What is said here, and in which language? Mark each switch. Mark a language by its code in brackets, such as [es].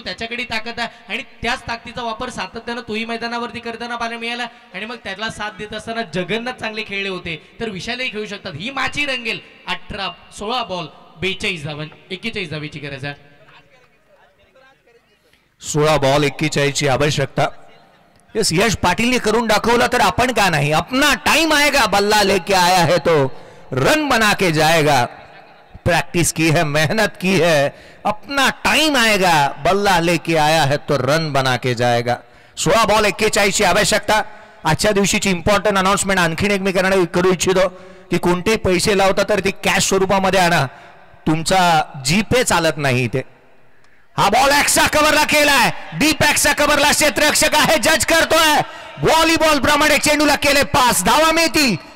[mr] त्याच्याकडे ताकद आहे आणि त्याच ताकदीचा वापर सातत्यानं तोही मैदानावरती करताना पाहायला मिळाला आणि मग त्याला साथ देत असताना जगन्नाथ चांगले खेळले होते तर विशालही खेळू शकतात. ही मॅचही रंगेल. 16 बॉल 42 धावा, 41 धावेची गरज आहे. 16 बॉल 41 ची आवश्यकता. यश पाटिल ने करून दाखवलं तर आपण का नाही. [hi] अपना टाइम आएगा, बल्ला लेके आया है तो रन बना के जाएगा. प्रैक्टिस की है, मेहनत की है, अपना टाइम आएगा, बल्ला लेके आया है तो रन बना के जाएगा. [mr] 16 बॉल 41 ची आवश्यकता. आजच्या दिवशीची इम्पॉर्टंट अनाउन्समेंट आणखीन एक मी करू इच्छितो की कोणतेही पैसे लावता तर ती कॅश स्वरूपामध्ये आणा. तुमचा जीपे चालत नाही इथे. हा बॉल एक्स्ट्रा कव्हरला केलाय. डीप एक्स्ट्रा कव्हरला क्षेत्ररक्षक आहे, जज करतोय. व्हॉलीबॉल प्रमाणे चेंडूला केले 5 धावा मिळतील.